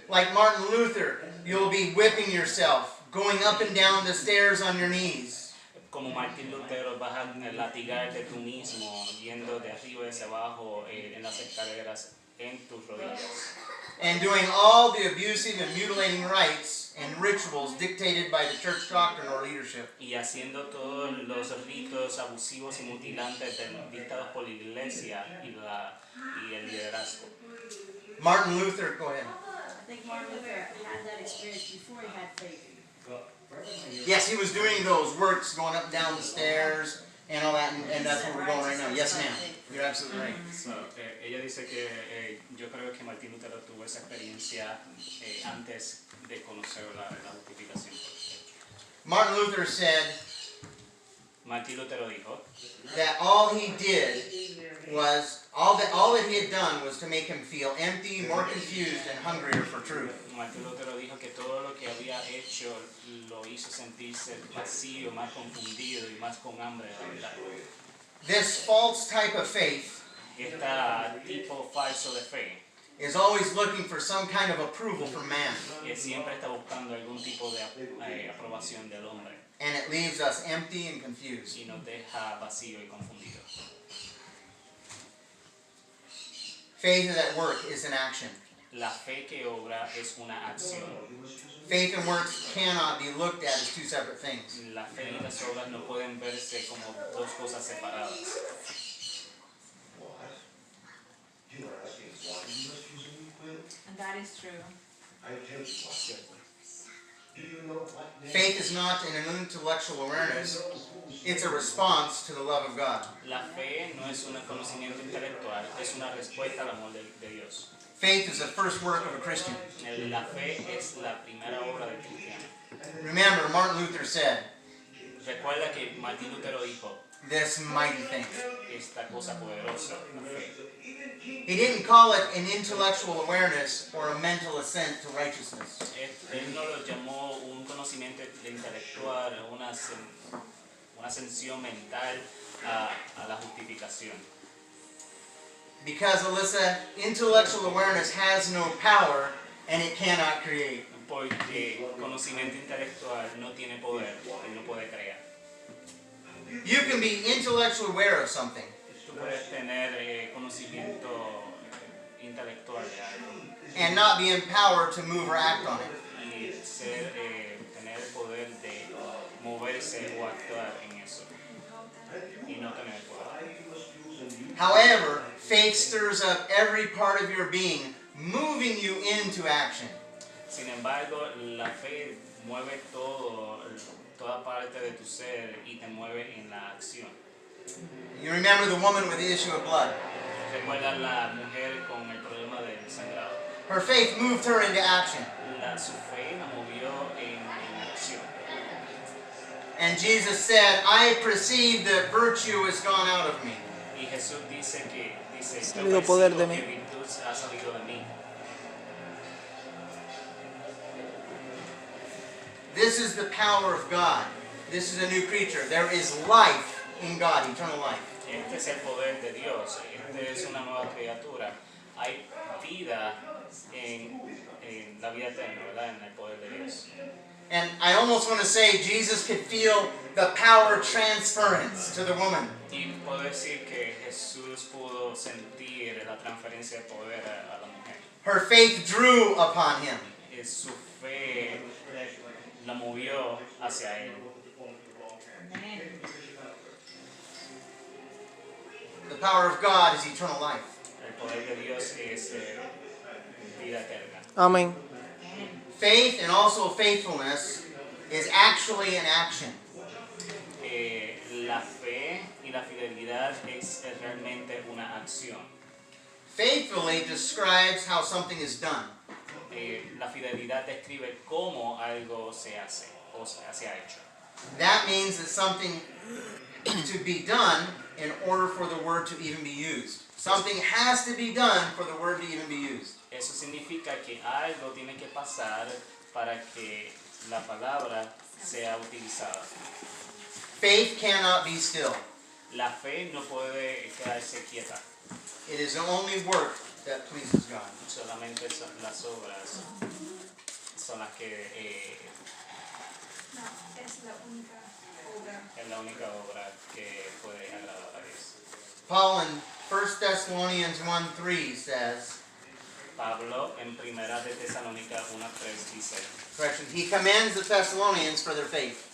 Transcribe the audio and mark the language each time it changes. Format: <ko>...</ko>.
<en>Like Martin Luther, you'll be whipping yourself, going up and down the stairs on your knees.</en> <es>Como Martín Lutero vas a latigarte tú mismo, yendo de arriba hacia abajo en las escaleras en tus rodillas.</es> <en>And doing all the abusive and mutilating rites and rituals dictated by the church doctrine or leadership.</en> <es>Y haciendo todos los ritos abusivos y mutilantes dictados por la iglesia y el liderazgo.</es> <en>Martin Luther, go ahead. I think Martin Luther had that experience before he had faith. Yes, he was doing those works, going up and down the stairs and all that, and that's where we're going right now. Yes, ma'am. You're absolutely right.</en> <es>So, ella dice que yo creo que Martín Lutero tuvo esa experiencia antes de conocer la justificación.</es> <en>Martin Luther said,</en> <es>Martín Lutero dijo</es> <en>that all he did was, all that he had done was to make him feel empty, more confused, and hungrier for truth.</en> <es>Martín Lutero dijo que todo lo que había hecho lo hizo sentirse vacío, más confundido y más con hambre de la verdad.</es> <en>This false type of faith</en> <es>Este tipo falso de fe</es> <en>is always looking for some kind of approval from man,</en> <es>siempre está buscando algún tipo de aprobación del hombre</es> <en>and it leaves us empty and confused.</en> <es>y nos deja vacío y confundido.</es> <en>Faith at work is an action.</en> <es>La fe que obra es una acción.</es> <en>Faith and works cannot be looked at as two separate things.</en> <es>La fe y las obras no pueden verse como dos cosas separadas.</es> <en>And that is true. Faith is not an intellectual awareness, it's a response to the love of God.</en> <es>La fe no es un conocimiento intelectual, es una respuesta al amor de Dios.</es> <en>Faith is the first work of a Christian.</en> <es>La fe es la primera obra del cristiano.</es> <en>Remember, Martin Luther said,</en> <es>Recuerda que Martín Lutero dijo,</es> <en>this mighty thing.</en> <es>esta cosa poderosa, la fe.</es> <en>He didn't call it an intellectual awareness or a mental assent to righteousness.</en> <es>Él no lo llamó un conocimiento intelectual, una ascensión mental a la justificación.</es> <en>Because, Alyssa, intellectual awareness has no power and it cannot create.</en> <es>Porque conocimiento intelectual no tiene poder y no puede crear.</es> <en>You can be intellectually aware of something,</en> <es>Tú puedes tener conocimiento intelectual de algo</es> <en>and not be empowered to move or act on it.</en> <es>y tener el poder de moverse o actuar en eso y no tener el poder.</es> <en>However, faith stirs up every part of your being, moving you into action.</en> <es>Sin embargo, la fe mueve toda parte de tu ser y te mueve en la acción.</es> <en>You remember the woman with the issue of blood.</en> <es>Recuerda la mujer con el problema del sangrado.</es> <en>Her faith moved her into action.</en> <es>Su fe la movió en acción.</es> <en>And Jesus said, I perceive that virtue has gone out of me.</en> <es>Y Jesús dice, Salido poder de mí. que virtud ha salido de mí.</es> <en>This is the power of God. This is a new creature. There is life in God, eternal life.</en> <es>Este es el poder de Dios. Este es una nueva criatura. Hay vida en la vida eterna, ¿verdad? En el poder de Dios.</es> <en>And I almost want to say Jesus could feel the power transference to the woman.</en> <es>Y puedo decir que Jesús pudo sentir la transferencia de poder a la mujer.</es> <en>Her faith drew upon him.</en> <es>Su fe la movió hacia él.</es> <en>Amen. The power of God is eternal life.</en> <es>El poder de Dios es vida eterna. Amén.</es> <en>Faith and also faithfulness is actually an action.</en> <es>La fe y la fidelidad es realmente una acción.</es> <en>Faithfully describes how something is done.</en> <es>La fidelidad describe cómo algo se hace o se ha hecho.</es> <en>That means that something to be done in order for the word to even be used. Something has to be done for the word to even be used.</en> <es>Eso significa que algo tiene que pasar para que la palabra sea utilizada.</es> <en>Faith cannot be still.</en> <es>La fe no puede quedarse quieta.</es> <en>It is the only work that pleases God.</en> <es>Solamente las obras son las que No, es la única obra. es la única obra que puede agradar a Dios.</es> <en>Paul in 1 Thessalonians 1:3 says,</en> <es>Pablo en Primera de Tesalónica 1:3 dice,</es> <en>correction, he commends the Thessalonians for their faith.</en>